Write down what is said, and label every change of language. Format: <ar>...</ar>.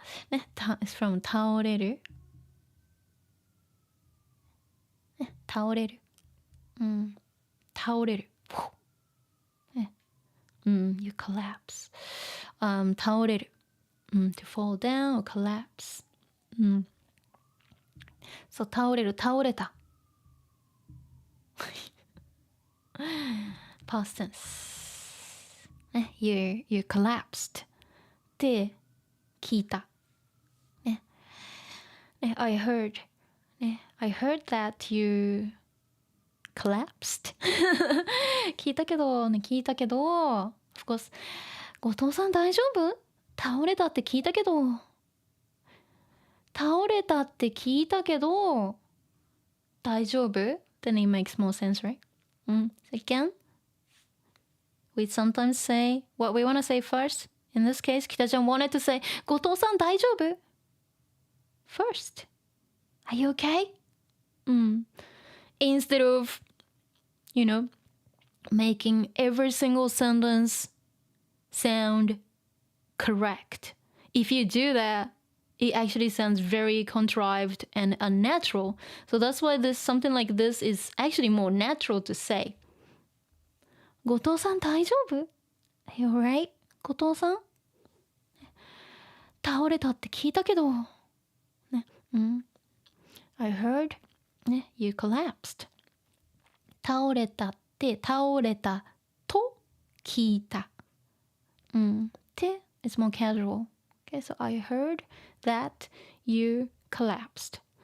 <ja>ね、it's from 倒れる、ね、倒れる、倒れる、ね、 you collapse、倒れる、 to fall down or collapse、そう、倒れる、倒れた。</ja> <en>past tense、ね、you collapsed って聞いた。ね、ね、I heard ね、I heard that you collapsed 聞いたけど、ね、聞いたけど、of course、後藤さん大丈夫？</en> <ja>倒れたって聞いたけど、倒れたって聞いたけど、大丈夫？</ja> <en>Then it makes more sense, right? Again, we sometimes say what we want to say first. In this case, 北ちゃん wanted to say, 後藤さん大丈夫？ First. Are you okay? Instead of, making every single sentence sound correct. If you do that, it actually sounds very contrived and unnatural. So that's why something like this is actually more natural to say. 後藤さん大丈夫？ Are you alright? 後藤さん倒れたって聞いたけど、ね、I heard, ね、you collapsed.</en> <ja>倒れたって倒れたと聞いた。</ja> <en>て it's more casual. Okay, so I heard that you collapsed.</en>